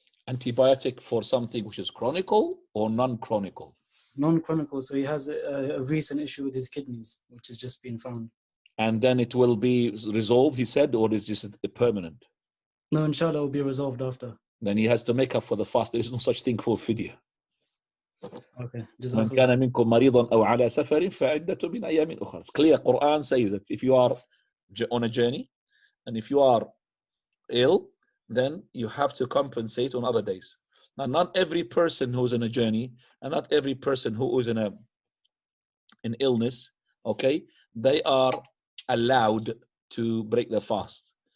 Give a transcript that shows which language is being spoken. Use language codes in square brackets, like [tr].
[en] Antibiotic for something which is chronical or non-chronical? Non-chronical, so he has a recent issue with his kidneys, which has just been found. And then it will be resolved, he said, or is this permanent? No, inshallah, it will be resolved after. Then he has to make up for the fast. There is no such thing for fidya. Okay. [ar] من كان منكم مريضا أو على سفر فعدة من أيام أخرى. [en] It's clear. Quran says that if you are on a journey and if you are ill, then you have to compensate on other days. Now, not every person who's on a journey and not every person who is in an illness, okay, they are allowed to break the fast.